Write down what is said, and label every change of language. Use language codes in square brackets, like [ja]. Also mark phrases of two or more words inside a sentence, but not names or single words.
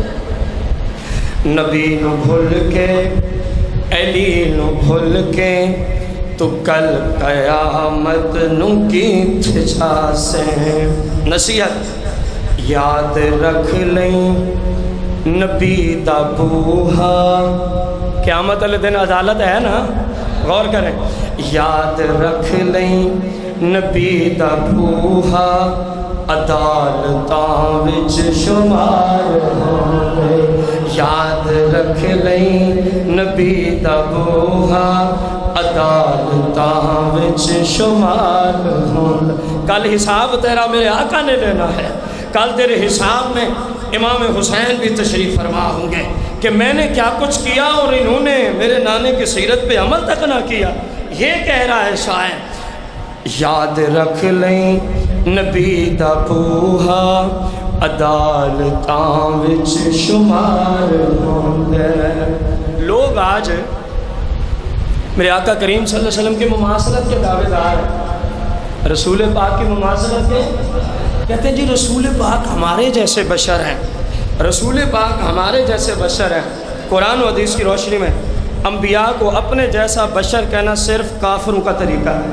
[pa] نبی نو بھول کے، علی نو بھول کے، تو کل قیامت نو کتھے جا سے۔ نصیحت یاد رکھ لیں نبی دا بوہا، قیامت والے دن عدالت ہے نا، غور کریں۔ یاد رکھ لیں نبی دا بوہا عدالتاں وچ شمار ہوندے، یاد رکھ لیں نبی دا بوہا عدالتاں وچ شمار ہوندے۔ [ur] کل حساب تیرا میرے آقا نے لینا ہے، کل تیرے حساب میں امام حسین بھی تشریف فرما ہوں گے کہ میں نے کیا کچھ کیا اور انہوں نے میرے نانے کی سیرت پہ عمل تک نہ کیا۔ یہ کہہ رہا ہے شاعر، [pa] یاد رکھ لیں نبی دا بوہا عدالتاں وچ شمار ہوندا ہے۔ [ur] لوگ آج میرے آقا کریم [ar] صلی اللہ علیہ وسلم [ur] کی مماثلت کے دعوے دار ہیں، رسول پاک کی مماثلت کے کہتے ہیں جی رسول پاک ہمارے جیسے بشر ہیں، رسول پاک ہمارے جیسے بشر ہیں۔ قرآن و حدیث کی روشنی میں انبیاء کو اپنے جیسا بشر کہنا صرف کافروں کا طریقہ ہے۔